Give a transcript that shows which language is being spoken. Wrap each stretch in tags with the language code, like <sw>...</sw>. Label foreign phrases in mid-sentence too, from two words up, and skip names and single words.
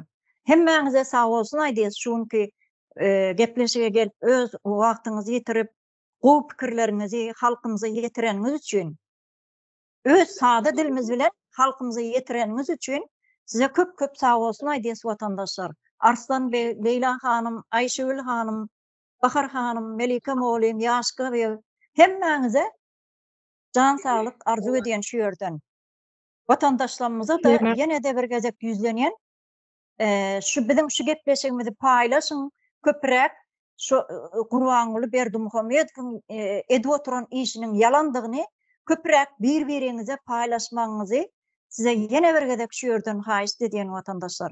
<tk>Hemmeňize sag bolsun aýdys şunki gepleşige gelip öz wagtyňyzy ýetirip gowy pikirleriňizi halkymyza ýetireniňiz üçin, öz sada dilimiz bilen halkymyza ýetireniňiz üçin size köp sag bolsun aýdys vatandaşlar. Arslan Bey, Leyla hanım, Ayşegül hanım, Bahar hanım, Melike Moğolin, Yaşka ve hemmeňize can sağlık arzu edýän şu ýerden. Vatandaşlarymyza da ýene de bir gezek ýüzlenýän şu bizim şu gepleşigimizi paýlaşyň, köprek şu Gurbanuly Berdimuhammedowyň edip oturan işiniň yalandygyny köprek bir-biriňize paýlaşmaňyzy size ýene bir gezek şu ýerden haýyş edýän watandaşlar.</tk>